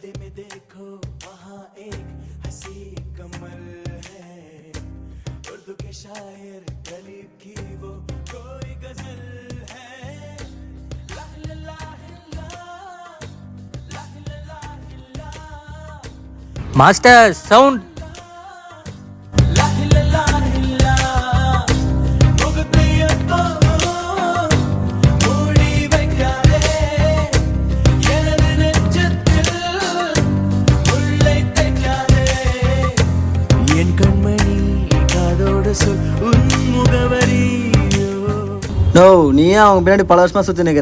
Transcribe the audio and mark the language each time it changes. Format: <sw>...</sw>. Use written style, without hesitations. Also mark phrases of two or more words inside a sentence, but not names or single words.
<hi>देखो वहाँ एक हंसी कमल है उर्दू के शायर गलीब की वो कोई गजल है ला ला ला ला ला ला ला</hi> <en>Master sound. ला ला ला ला मुगतियप्पो</en> <ta>மூடி வைக்காதே எனது நெஞ்சத்தில் உள்ளே தைக்காதே என் கண்மணி காதோடு சொல் உன் முகவரியோ. நோ, நீ ஏன் அவங்க பின்னாடி பல வருஷமா சுற்றி நிற்கிற?</ta>